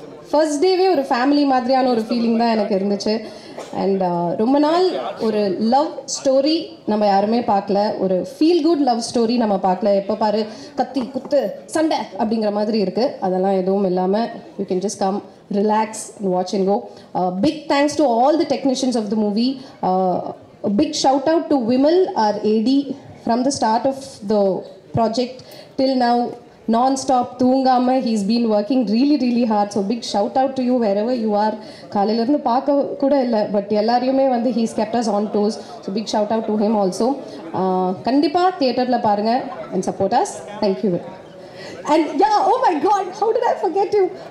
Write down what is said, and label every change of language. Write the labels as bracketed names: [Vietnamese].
[Tamil] First டேவே ஒரு family மாதிரியான ஒரு ஃபீலிங் தான் எனக்கு இருந்துச்சு. அண்ட் ரொம்ப நாள் ஒரு லவ் ஸ்டோரி நம்ம யாருமே பார்க்கல, ஒரு ஃபீல் குட் லவ் ஸ்டோரி நம்ம பார்க்கல. எப்போ பாரு கத்தி குத்து சண்டை அப்படிங்கிற மாதிரி இருக்குது. அதெல்லாம் எதுவும் இல்லாமல் [English] You can just come, relax and watch and go. Big thanks to all the technicians of the movie. A big shout out to Vimal, our AD, from the start of the project till now, non-stop, [Tamil] தூங்காம [English] he's been working really hard. So big shout out to you wherever you are. [Tamil] காலையில இருந்து பார்க்க கூட இல்லை, but எல்லாரையுமே வந்து [English] he's kept us on toes. So big shout out to him also. [Tamil] கண்டிப்பாக தியேட்டரில் பாருங்க [English] and support us. Thank you. And yeah, oh my God, how did I forget you?